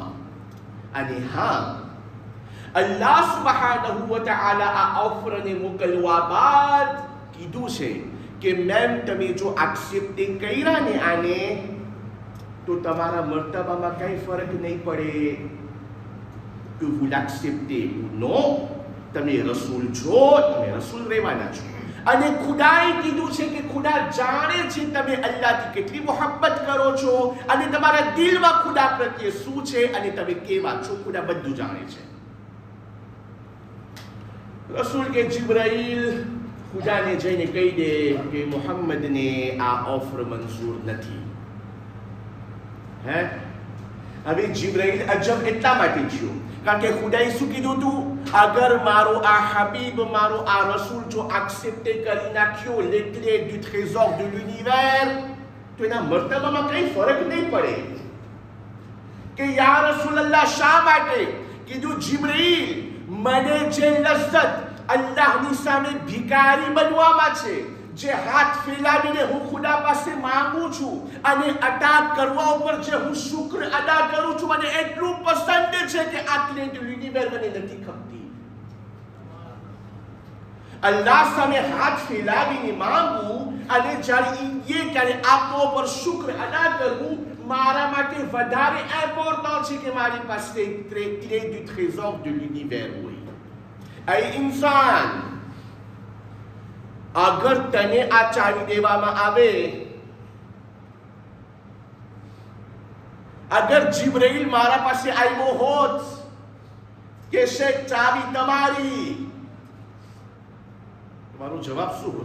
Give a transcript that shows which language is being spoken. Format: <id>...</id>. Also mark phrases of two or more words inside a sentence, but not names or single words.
<gu>અને હા,</gu> <ar>الله سبحانه وتعالى</ar> <gu>આ ઓફરને મોકલવા બાદ કીધું છે કે મેમ તમે જો એક્સેપ્ટ કર્યા ને આને, તો તમારા મર્તબામાં કઈ ફરક નહીં પડે કે</gu> <fr>vous l'acceptez ou non.</fr> <gu>તમે રસૂલ છો, તમે રસૂલ રહેવાના છો. અને ખુદાએ કીધું છે કે ખુદા જાણે છે તમે અલ્લાહથી કેટલી મોહબ્બત કરો છો અને તમારા દિલમાં ખુદા પ્રત્યે શું છે અને તમે કેવા છો. ખુદા બધું જાણે છે. રસૂલ કે જિબ્રાઈલ ખુદાને જઈને કહી દે કે મોહમ્મદને આ ઓફર મંજૂર નથી. હવે જિબ્રાઈલ અજબ એટલા માટે થયો કારણ કે ખુદાએ શું કીધું હતું? અગર મારો આ હબીબ, મારો આ રસૂલ જો એક્સેપ્ટ કરી નાખ્યો</gu> <fr>les clés du trésor de l'univers,</fr> <gu>તો એના મર્તબામાં કંઈ ફરક નહીં પડે કે</gu> <ar>يا رسول الله</ar> <gu>શા માટે કીધું? જિબ્રાઈલ, મને જે લજ્જત અલ્લાહની સામે ભિખારી બનવામાં છે, જે હાથ ફેલાવીને હું ખુદા પાસે માંગુ છું અને અદા કરવા ઉપર જે હું શુક્ર અદા કરું છું, મને એટલું પસંદ છે કે આટલે યુનિવર્સ મને નથી ખપતી. અલ્લાહ સામે હાથ ફેલાવીને માંગવું અને જ્યારે ત્યારે આપવા ઉપર શુક્ર અદા કરવું મારા માટે વધારે ઇમ્પોર્ટન્ટ છે કે મારી પાસે</gu> <fr>clé du trésor de l'univers</fr> <gu>હોય. એ ઇન્સાન, અગર તને આ ચાવી દેવામાં આવે, અગર જિબ્રાઈલ મારા પાસે આવ્યો હોત કે શેખ ચાવી તમારી, તમારો જવાબ શું હોત?</gu>